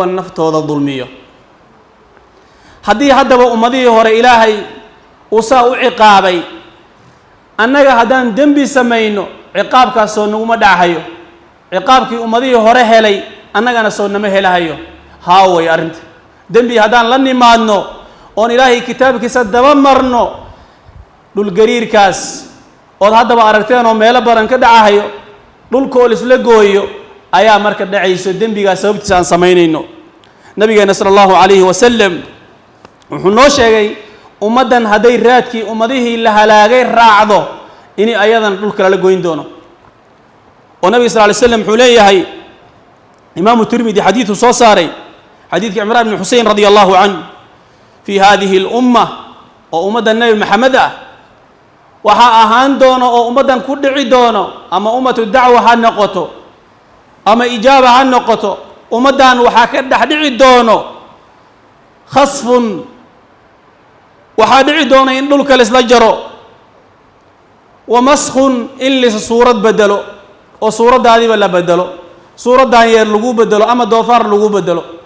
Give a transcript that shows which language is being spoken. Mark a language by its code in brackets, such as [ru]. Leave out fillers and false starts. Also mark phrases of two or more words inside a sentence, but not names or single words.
[so] naftooda dulmiyo hadii hadaba ummadii hore ilaahay uu saa u ciqaabay annaga hadaan dambi sameeyno ciqaabkaas oo nagu ma dhacayo ciqaabkii ummadii hore helay annagana soo nama helahayo haaway arinta dambi hadaan la nimaadno oo ilaahay kitaabkiisa daba marno dhul gariirkaas oo hadaba aragteen oo meelo badan ka dhacayo dhulkool isla gooyo ayaa marka dhacayso dambigaas sababtiisa aan sameeynayno nabigeena [ar] صلى الله عليه وسلم [so] wuxuu noo sheegay ummadan haday raadkii ummadihii la halaagay raacdo in ayadan dhulka la gooyin doono oo nabi [ar] صلى الله عليه وسلم [so] wuxuu leeyahay imam tirmidhi hadithu soo saaray hadithki imran ibn husayn [ar] رضي الله عنه في هذه الأمة [so] oo ummadan nabi maxamed ah waxa ahaan doono oo ummadan ku dhici doono ama ummatu dacwa ha noqoto ama ijaaba ha noqoto ummadan waxa ka dhaxdhici doono khasfun waxa dhici doona in dhulka la isla jaro [ar] ومسخ [so] illa suurad badalo oo suuradaadiba la badalo suuradan yeer lagu badalo ama doofaar lagu badalo